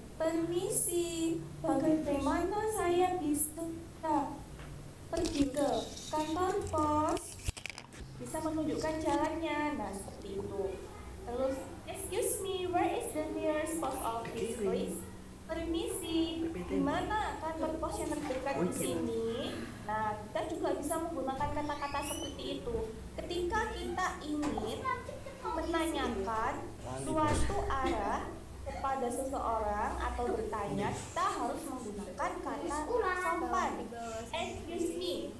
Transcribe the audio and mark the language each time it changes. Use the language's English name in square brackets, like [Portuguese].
[Indonesian] Permisi, bagaimana saya bisa pergi ke kantor pos? Bisa menunjukkan jalannya. Nah, seperti itu. [English] Terus, excuse me, where is the nearest post office, please? [Indonesian] Permisi, di mana kantor pos yang terdekat di sini? Nah, kita juga bisa menggunakan kata-kata seperti itu. Ketika kita ingin menanyakan suatu arah kepada seseorang atau bertanya, kita harus menggunakan kata sopan. [English] Excuse me.